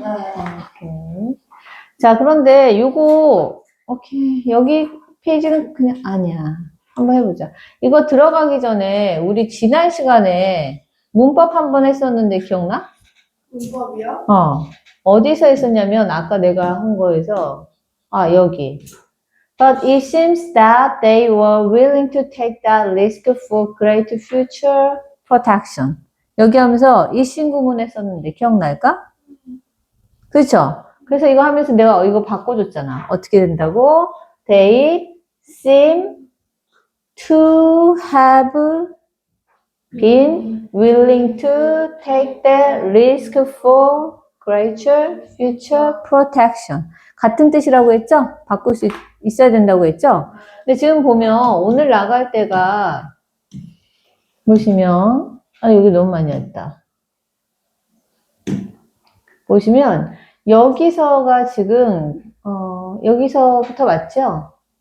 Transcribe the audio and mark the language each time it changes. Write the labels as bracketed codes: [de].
[ko] 오케이. 자, 그런데 요거, 오케이. 여기 페이지는 그냥 아니야. 한번 해보자. 이거 들어가기 전에 우리 지난 시간에 문법 한번 했었는데 기억나? 문법이요? 어디서 했었냐면 아까 내가 한 거에서 여기. [en] But it seems that they were willing to take that risk for great future protection. [ko] 여기 하면서 이 신구문 했었는데 기억날까? 그렇죠? 그래서 이거 하면서 내가 이거 바꿔줬잖아. 어떻게 된다고? [en] They seem to have been willing to take the risk for greater future protection. [ko] 같은 뜻이라고 했죠? 바꿀 수 있어야 된다고 했죠? 근데 지금 보면 오늘 나갈 때가 보시면 여기 너무 많이 했다. 보시면 여기서가 지금 여기서부터 맞죠?